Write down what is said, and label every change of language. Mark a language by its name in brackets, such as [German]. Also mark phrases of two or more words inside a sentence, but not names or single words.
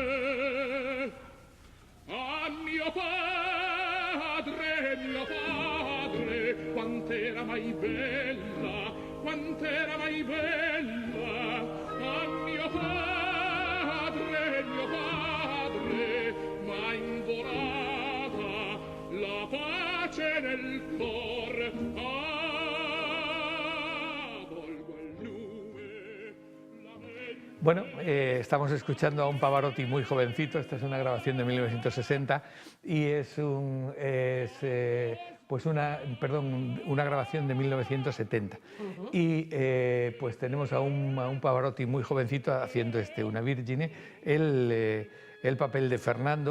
[Italian] A mio padre, quant'era mai bella, quant'era mai bella. A mio padre, m'ha involata la pace nel cor. Volgo al lume la mente. [Spanish] Bueno, estamos escuchando a un Pavarotti muy jovencito. Esta es una grabación de 1960 y es una grabación de 1970. Y pues tenemos a un Pavarotti muy jovencito haciendo Una Vergine, el papel de Fernando.